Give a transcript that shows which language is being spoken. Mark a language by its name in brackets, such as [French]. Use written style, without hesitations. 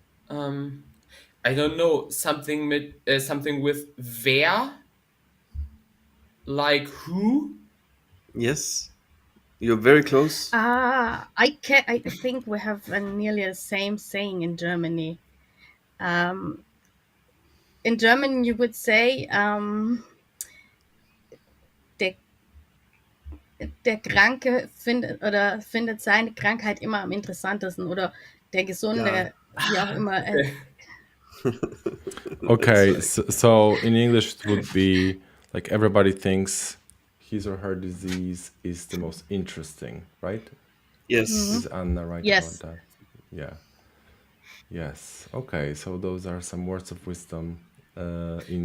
[English] I don't know, something with wer, like who. Yes. You're very close. I think we have nearly the same saying in Germany. [German] In German, you would say der Kranke findet seine Krankheit immer am interessantesten oder der Gesunde, wie auch immer. [English] Okay, right. so in English it would be like everybody thinks his or her disease is the most interesting, right? Yes. Is Anna right Yes. about that? Yeah. Yes. Okay, so those are some words of wisdom in